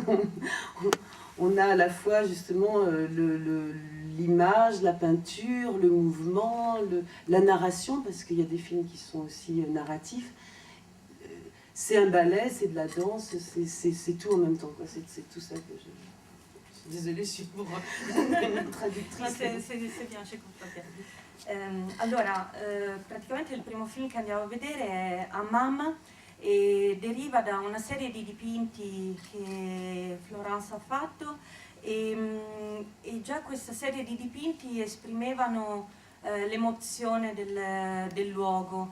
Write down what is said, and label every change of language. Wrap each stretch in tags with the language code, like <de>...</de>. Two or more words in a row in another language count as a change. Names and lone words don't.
<fr>On a à la fois justement l'image, la peinture, le mouvement, la narration, parce qu'il y a des films qui sont aussi narratifs. C'est un ballet, c'est de la danse, c'est tout en même temps, quoi. C'est tout ça que je... Désolée, je suis pour une traductrice. C'est bien, je comprends bien.</fr> <it>Allora, praticamente il primo film che andiamo a vedere è Hammam e deriva da una serie di dipinti che Florence ha fatto e già questa serie di dipinti esprimevano l'emozione del luogo.</it>